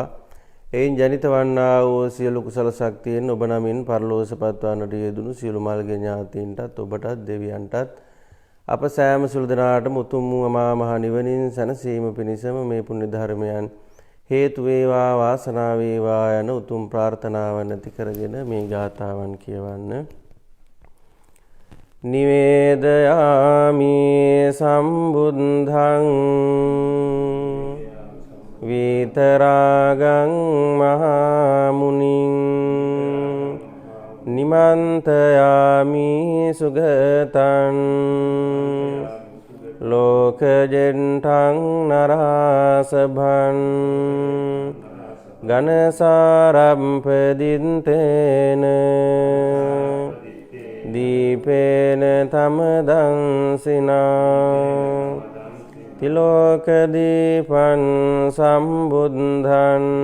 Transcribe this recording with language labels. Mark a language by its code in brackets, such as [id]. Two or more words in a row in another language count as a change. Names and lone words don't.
[si] එයින් ජනිත වන්නා වූ සියලු කුසල ශක්තියෙන් ඔබ නමින් පරලෝසපත් වන්නට යෙදුණු සියලු මල්ගේ ඥාතීන්ටත් ඔබටත් දෙවියන්ටත් අප සෑම සියලු දෙනාටම උතුම් වූ අමා මහ නිවනින් සැනසීම පිණිසම මේ පුණ්‍ය ධර්මයන් හේතු වේවා, වාසනාව වේවා යන උතුම් ප්‍රාර්ථනාව නැති කරගෙන මේ ගාථාවන් කියවන්න. [pi] නිවේදයාමි සම්බුද්ධං විතරාගං මහා මුනිං නිමන්තයාමි සුගතං ලෝකජෙන්ඨං නරාසභං ඝනසාරම්පදින්තේන දීපේන තමදංසිනා තිලෝකදීපං සම්බුද්ධං